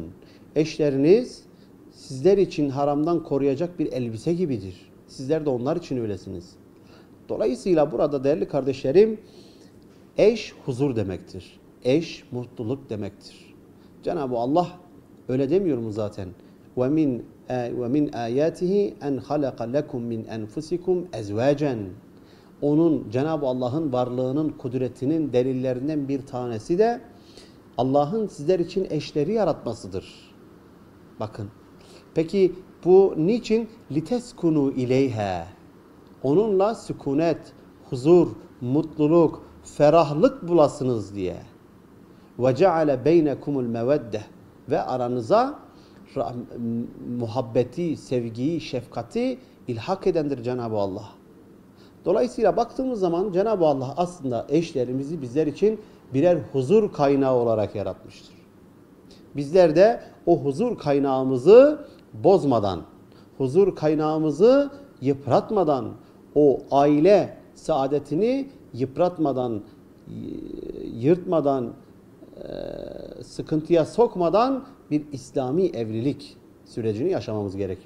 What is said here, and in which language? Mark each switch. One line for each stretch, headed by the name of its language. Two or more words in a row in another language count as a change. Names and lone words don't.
Turkish: Eşleriniz sizler için haramdan koruyacak bir elbise gibidir. Sizler de onlar için öylesiniz. Dolayısıyla burada değerli kardeşlerim, eş huzur demektir. Eş mutluluk demektir. Cenab-ı Allah öyle demiyor mu zaten?
Arabic: وَمِنْ آيَاتِهِ اَنْ خَلَقَ لَكُمْ مِنْ اَنْفُسِكُمْ اَزْوَاجًا.
Turkish: Onun, Cenab-ı Allah'ın varlığının, kudretinin delillerinden bir tanesi de Allah'ın sizler için eşleri yaratmasıdır. Bakın. Peki bu niçin?
Arabic: لِتَسْكُنُوا اِلَيْهَا.
Turkish: Onunla sükunet, huzur, mutluluk, ferahlık bulasınız diye.
Arabic: وَجَعَلَ بَيْنَكُمُ الْمَوَدَّةِ.
Turkish: Ve aranıza muhabbeti, sevgiyi, şefkati ilhak edendir Cenab-ı Allah. Dolayısıyla baktığımız zaman Cenab-ı Allah aslında eşlerimizi bizler için birer huzur kaynağı olarak yaratmıştır. Bizler de o huzur kaynağımızı bozmadan, huzur kaynağımızı yıpratmadan, o aile saadetini yıpratmadan, yırtmadan, sıkıntıya sokmadan bir İslami evlilik sürecini yaşamamız gerekir.